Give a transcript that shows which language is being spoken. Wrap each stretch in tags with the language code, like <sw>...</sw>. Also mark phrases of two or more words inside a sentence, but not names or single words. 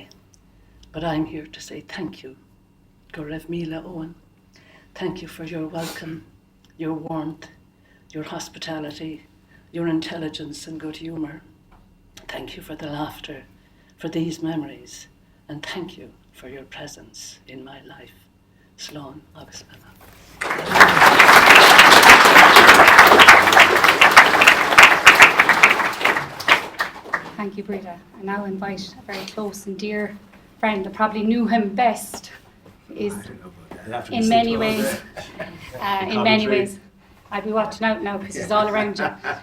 <en>But I'm here to say thank you,</en> <ga>Go raibh míle, Eoin.</ga> <en>Thank you for your welcome, your warmth, your hospitality, your intelligence and good humour. Thank you for the laughter, for these memories, and thank you for your presence in my life.</en> <ga>Slán agus Bella.</ga> <en>Thank you, Brita. I now invite a very close and dear friend that probably knew him best, is in many ways, I'd be watching out now because he's all around you.</en>